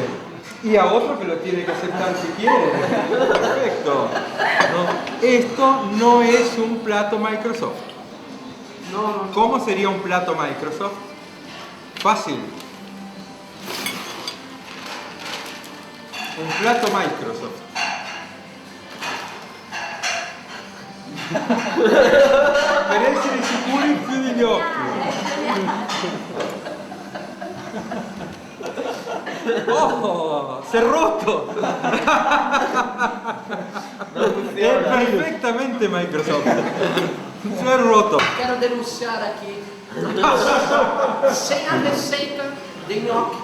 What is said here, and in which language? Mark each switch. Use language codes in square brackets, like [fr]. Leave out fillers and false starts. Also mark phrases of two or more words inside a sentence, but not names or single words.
[es] Y a otro que lo tiene que aceptar si quiere. Perfecto. No, esto no es un plato Microsoft. ¿Cómo sería un plato Microsoft? Fácil. Un plato Microsoft. [it] Per essere sicuri chiudi gli occhi. Oh, si è rotto! È perfettamente Microsoft. Si è rotto. [pt] Quero denunciar aqui sem a receita de nhoque.